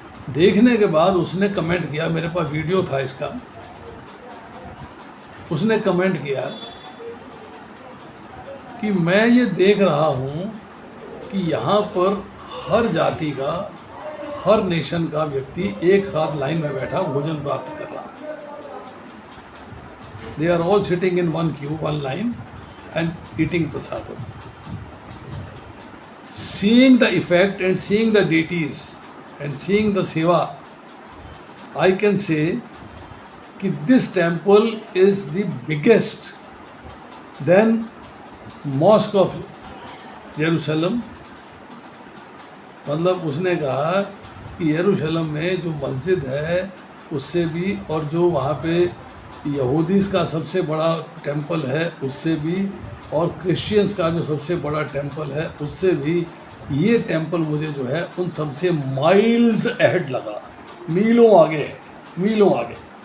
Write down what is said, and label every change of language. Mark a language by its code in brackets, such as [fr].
[hi] देखने के बाद उसने कमेंट किया, मेरे पास वीडियो था इसका, उसने कमेंट किया कि मैं ये देख रहा हूँ कि यहाँ पर हर जाति का, हर नेशन का व्यक्ति एक साथ लाइन में बैठा भोजन प्राप्त कर रहा है। [en] They are all sitting in one queue, one line and eating prasadam. Seeing the effect and seeing the deities and seeing the seva, I can say that this temple is the biggest than mosque of Jerusalem. [hi] मतलब उसने कहा कि यरूशलेम में जो मस्जिद है उससे भी, और जो वहाँ पे यहूदीज़ का सबसे बड़ा टेंपल है उससे भी, और क्रिश्चियंस का जो सबसे बड़ा टेंपल है उससे भी, ये टेंपल मुझे जो है उन सबसे [en] miles ahead [hi] लगा, मीलों आगे है, मीलों आगे।